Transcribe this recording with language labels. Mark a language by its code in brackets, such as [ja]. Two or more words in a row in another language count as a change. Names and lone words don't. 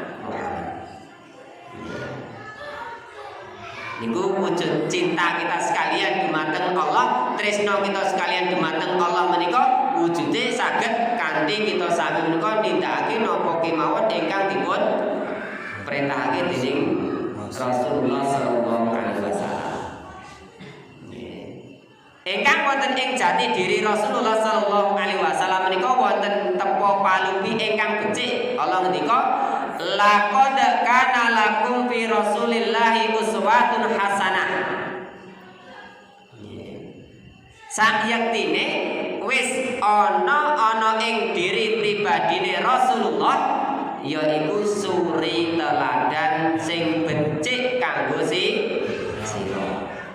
[jv] Niku wujud cinta kita sekalian dumateng Allah, tresna kita sekalian dumateng Allah menika wujude saged kanthi kita sami menika nindakake napa kemawon ingkang dipun perintahake dening Rasulullah [ar] صلى الله عليه وسلم. [jv] Ingkang wonten ing jati diri Rasulullah [ar] صلى الله عليه وسلم [jv] menika wonten tepo palupi ingkang becik. Allah ngendika, [ar] لقد كان لكم في رسول الله أسوة حسنة. [jv] Sakyektine wis ana ing diri pribadine Rasulullah yaiku suri teladan sing becik kanggo sira.